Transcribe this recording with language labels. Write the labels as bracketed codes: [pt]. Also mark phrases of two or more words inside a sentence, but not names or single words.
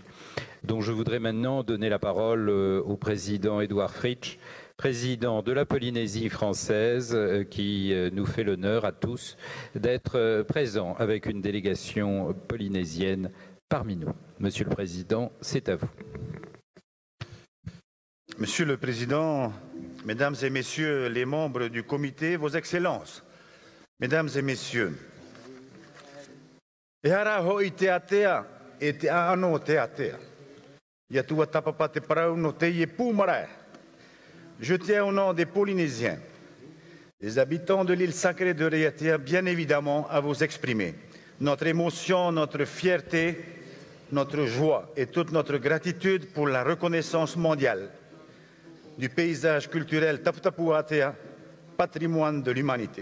[fr] Donc je voudrais maintenant donner la parole au président Édouard Fritsch, président de la Polynésie française, qui nous fait l'honneur à tous d'être présent avec une délégation polynésienne parmi nous. Monsieur le Président, c'est à vous. Monsieur le Président, Mesdames et Messieurs les membres du Comité, Vos Excellences, Mesdames et Messieurs, [ty] e hara hoi te atea e te aano te atea. Ia tua tapapa te parau no te ie pūmarae. [fr] Je tiens au nom des Polynésiens, des habitants de l'île sacrée de Raiatea, bien évidemment à vous exprimer notre émotion, notre fierté, notre joie et toute notre gratitude pour la reconnaissance mondiale du paysage culturel Taputapuatea, patrimoine de l'humanité.